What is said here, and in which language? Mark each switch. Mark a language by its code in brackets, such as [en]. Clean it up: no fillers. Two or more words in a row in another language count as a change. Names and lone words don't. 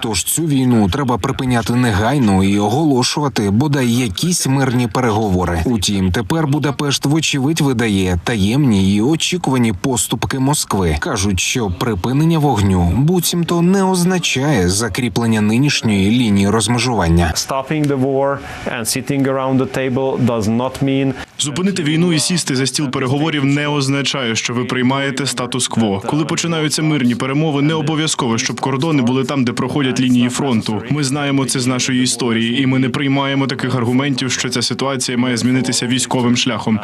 [uk] Тож цю війну треба припиняти негайно і оголошувати бодай якісь мирні переговори. Утім, тепер Будапешт вочевидь видає таємні і очікувані поступки Москви. Кажуть, що припинення вогню буцімто не означає закріплення нинішньої лінії розмежування. [en] Stopping the war and sitting around the table does not mean [uk] Зупинити війну і сісти за стіл переговорів не означає, що ви приймаєте статус-кво. Коли починаються мирні перемови, не обов'язково, щоб кордони були там, де проходять лінії фронту. Ми знаємо це з нашої історії, і ми не приймаємо таких аргументів, що ця ситуація має змінитися військовим шляхом.